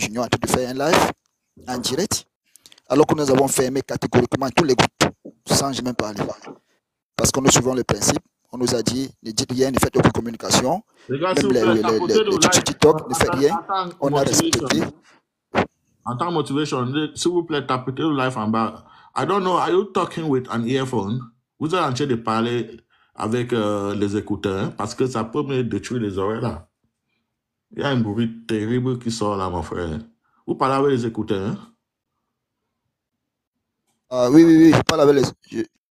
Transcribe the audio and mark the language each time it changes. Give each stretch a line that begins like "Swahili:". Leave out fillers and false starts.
French: Junior en train de faire un live en direct, alors que nous avons fermé catégoriquement tous les groupes, sans jamais parler. Parce qu'on a souvent le principe. On nous a dit, ne dites rien, ne faites aucune communication. Les gars, Même les TikTok, ne faites rien. On a respecté. En tant que motivation, s'il vous plaît, tapez le live en bas.
English: I don't know, are you talking with an earphone?
French: Vous êtes en train de parler avec les écouteurs, parce que ça peut me détruire les oreilles là. Il y a un bruit terrible qui sort là, mon frère. Vous parlez avec les écouteurs? Oui, je parle avec les...